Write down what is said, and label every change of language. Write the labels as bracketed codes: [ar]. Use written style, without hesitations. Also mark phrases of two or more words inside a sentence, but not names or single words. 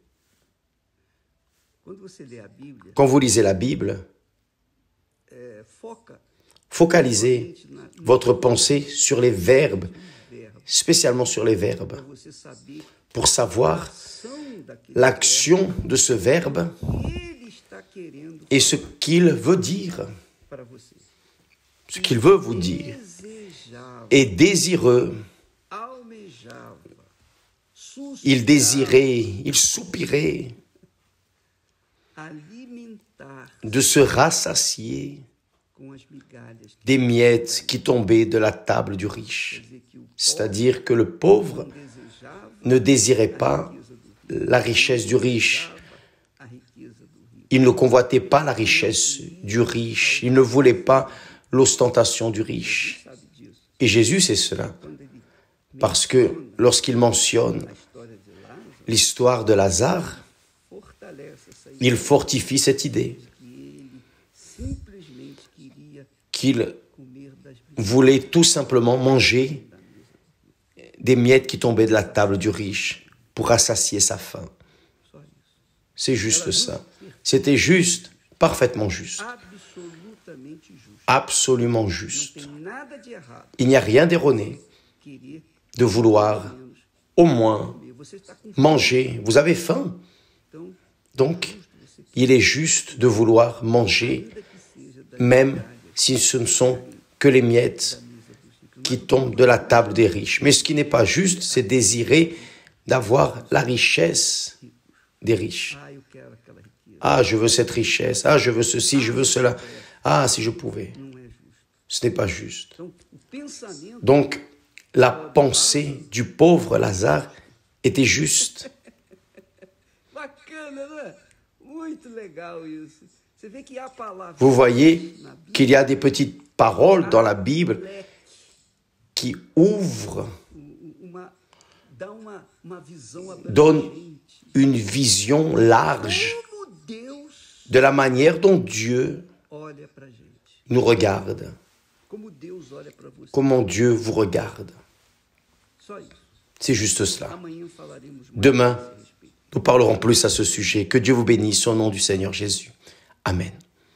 [fr] Quand vous lisez la Bible, focalisez votre pensée sur les verbes, spécialement sur les verbes, pour savoir l'action de ce verbe et ce qu'il veut dire, ce qu'il veut vous dire. Et désireux, il désirait, il soupirait de se rassasier [pt] com as migalhas. [fr] des miettes qui tombaient de la table du riche. [pt] Quer dizer que o [fr] C'est-à-dire que le pauvre [pt] povo desejava [fr] ne désirait pas [pt] a riqueza do rico, [fr] la richesse du riche. [pt] a riqueza do rico. [fr] Il ne convoitait pas la richesse du riche. Il ne voulait pas l'ostentation du riche. [pt] Sabe disso? [fr] Et Jésus sait cela. [pt] Quando ele [fr] Parce que lorsqu'il mentionne [pt] a história de Lázaro, [fr] l'histoire de Lazare, [pt] fortalece essa ideia [fr] il fortifie cette idée [pt] que ele simplesmente queria [fr] qu'il [pt] comer das [fr] voulait tout simplement manger des miettes qui tombaient de la table du riche pour rassasier sa faim. [pt] só isso. [fr] C'est juste ça. C'était juste, parfaitement juste, [pt] Absolutamente justo. [fr] absolument [pt] Não [fr] juste. [pt] tem nada de errado [fr] Il n'y a rien d'erroné [pt] querer [fr] de vouloir [pt] menos [fr] au moins [pt] comer. Você está com fome, [fr] manger. Vous avez faim, [pt] então, [fr] donc il est juste de vouloir manger, [pt] ainda que seja da [fr] même si ce ne sont que les miettes qui tombent de la table des riches. Mais ce qui n'est pas juste, c'est désirer d'avoir la richesse des riches. [pt] ah, eu quero aquela riqueza. [fr] Ah, je veux cette richesse. Ah, je veux ceci, je veux cela. Ah, si je pouvais. [pt] Não é justo. [fr] Ce n'est pas juste. [pt] Então, o pensamento [fr] Donc, la pensée du pauvre Lazare était juste. [pt] bacana, né? Muito legal isso. Você vê que há palavras [fr] Vous voyez [pt] na Bíblia [fr] qu'il y a des petites paroles dans la Bible qui ouvrent, [pt] dá uma visão [fr] donnent [pt] abrangente. [fr] une vision large [pt] Como Deus [fr] de la manière dont Dieu [pt] olha pra gente. [fr] nous regarde, [pt] Como Deus olha para você. [fr] comment Dieu vous regarde. [pt] Só isso. [fr] C'est juste cela. [pt] Amanhã falaremos mais [fr] Demain, [pt] a esse respeito. [fr] nous parlerons plus à ce sujet. Que Dieu vous bénisse au nom du Seigneur Jésus. Amen.